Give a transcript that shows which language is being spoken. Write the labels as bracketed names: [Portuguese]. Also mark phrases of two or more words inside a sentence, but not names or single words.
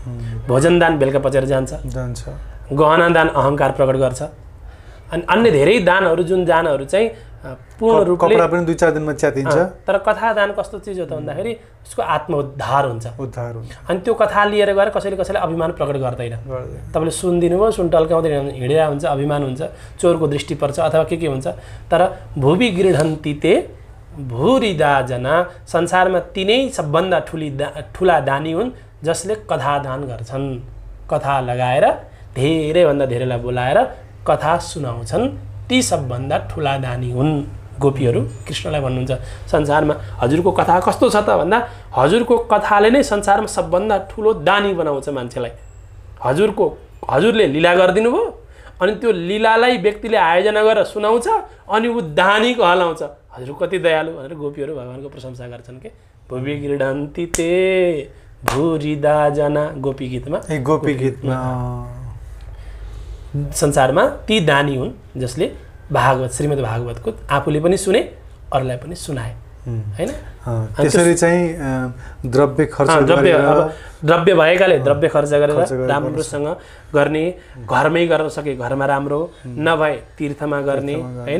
[Nepali] भोजन दान बेलुका पचेर जान्छ, गहना दान अहङ्कार प्रकट गर्छ, अनि अन्य धेरै दानहरू जुन दानहरू चाहिँ पूर्ण रूपले कपडा पनि 2-4 दिनमा च्यातिन्छ। तर कथा दान कस्तो चिज हो त भन्दाखेरि उसको आत्मोद्धार हुन्छ। हुन्छ अनि त्यो कथा लिएर गएर कसैले अभिमान प्रकट गर्दैन। तपाईँले सुनिदिनु भयो, सुन टल्काउँदैन, हिँडेर हुन्छ, अभिमान हुन्छ, चोरको दृष्टि पर्छ अथवा के हुन्छ। तर [Sanskrit] भुवि गृढन्ति ते भूरिदा जना, [Nepali] संसारमा तिनै सबभन्दा ठुला दानी हुन् जसले कथा दान गर्छन्। कथा लगाएर धेरैभन्दा धेरैलाई बोलाएर कथा सुनाउँछन्, ती सबभन्दा ठुला दानी हुन्। गोपीहरू कृष्णलाई भन्नुहुन्छ संसारमा हजुरको कथा कस्तो छ त भन्दा हजुरको कथाले नै संसारमा सबभन्दा ठुलो दानी बनाउँछ मान्छेलाई। हजुरले लीला गरिदिनु भयो, अनि त्यो लीलालाई व्यक्तिले आयोजना गरेर सुनाउँछ, अनि ऊ दानी कहलाउँछ। हजुर कति दयालु भनेर गोपीहरू भगवानको प्रशंसा गर्छन् के। [Sanskrit] भुवि गृढन्ति ते भूरिदा जना, [Nepali] गोपी गीतमा संसारमा ती दानी हुन् जसले भागवत श्रीमद् भागवतको आफूले पनि सुने, अरूलाई पनि सुनाए, हैन। त्यसरी चाहिँ द्रव्य खर्च द्रव्य भएकाले द्रव्य खर्च गरेर राम्रोसँग गर्ने, घरमै गर्न सके घरमा राम्रो, नभए तीर्थमा गर्ने, हैन।